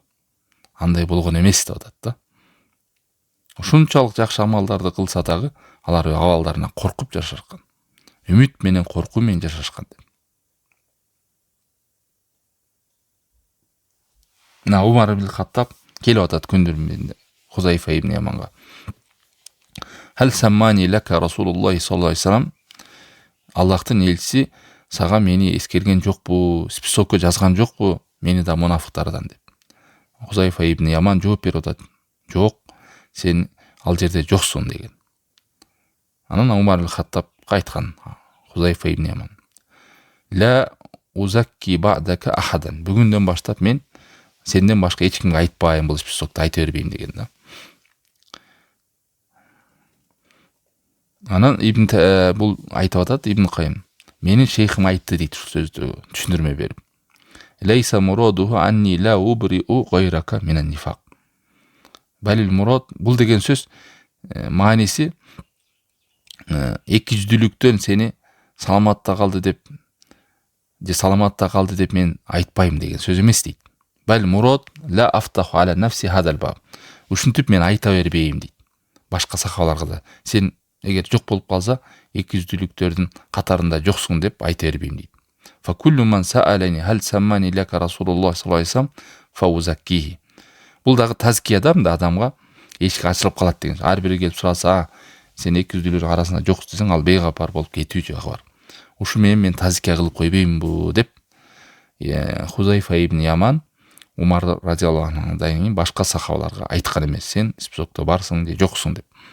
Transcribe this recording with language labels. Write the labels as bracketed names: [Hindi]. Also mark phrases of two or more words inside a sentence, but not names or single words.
[Kyrgyz] Андай болгон эмес деп атат да. Ушунчалык жакшы амалдарды кылса дагы алар абалдарына коркуп жашашкан. Үмүт менен коркуу менен жашашкан. Мына Умар ибн Хаттаб келип атат күндүр Хузайфа ибн Яманга. [Arabic] هل سماني لك رسول الله صلى الله عليه وسلم, [Kyrgyz] Аллахтын элчиси сага мени эскерген жокпу, списокко жазган жокпу, мени да мунафыктардан деп. Хузайфа ибн Яман жооп берип атат. Жок, сен ал жерде жоксуң деген. Анан Умар ибн Хаттаб айткан Хузайфа ибн Яман. [Arabic] لا أزكي بعدك أحدا. [Kyrgyz] Бүгүндөн баштап мен сенден башка эч кимге айтпайм, бул списокто айта бербейм деген да. Анан бул айтып атат Ибн Кайым. Менин шейхим айтты дейт ушул сөздү түшүндүрмө берип. [Arabic] ليس مراده أني لا أبرئ غيرك من النفاق. بل المراد, [Kyrgyz] бул деген сөз мааниси эки жүздүүлүктөн сени саламатта калды деп мен айтпайм деген сөз эмес дейт. [Arabic] بل مراد لا أفتح على نفسي هذا الباب. [Kyrgyz] Ушинтип мен айта бербейм дейт. Башка сахабаларга да сен эгер жок болуп калса, эки жүздүүлүктөрдүн катарында жоксуң деп айта бербейм дейт. [Arabic] فكل من سألني هل سماني لك رسول الله صلى الله عليه وسلم فأزكيه. [Kyrgyz] Бул дагы тазкия да, адамга эшик ачылып калат деген. Ар бири келип сураса, сен эки жүздүүлөр арасында жоксуң десең, ал бейгапар болуп кетүү жагы бар. Ушу менен мен тазкия кылып койбоймбу деп Хузайфа ибн Яман Умар радиаллаху анхудан кийин башка сахабаларга айткан эмес, сен списокто барсың же жоксуң деп.